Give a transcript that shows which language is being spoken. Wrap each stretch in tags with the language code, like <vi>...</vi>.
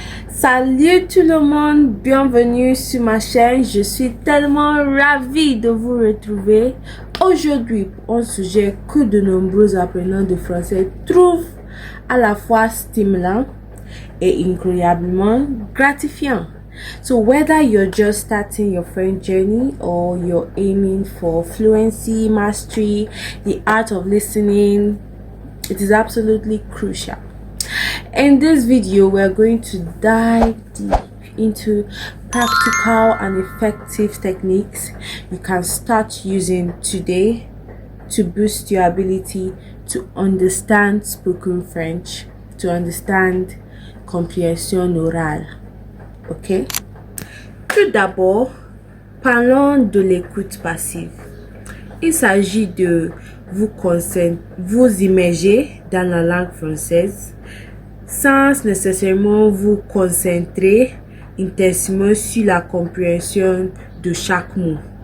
<fr>Salut tout le monde, bienvenue sur ma chaîne. Je suis tellement ravie de vous retrouver aujourd'hui pour un sujet que de nombreux apprenants de français trouvent à la fois stimulant et incroyablement gratifiant.</fr> <en>So whether you're just starting your French journey or you're aiming for fluency, mastery, the art of listening, it is absolutely crucial. In this video, we're going to dive deep into practical and effective techniques you can start using today to boost your ability to understand spoken French, to understand</en> <fr>comprehension orale. Ok? Tout d'abord, parlons de l'écoute passive. Il s'agit de vous immerger dans la langue française sans nécessairement vous concentrer intensément sur la compréhension de chaque mot.</fr>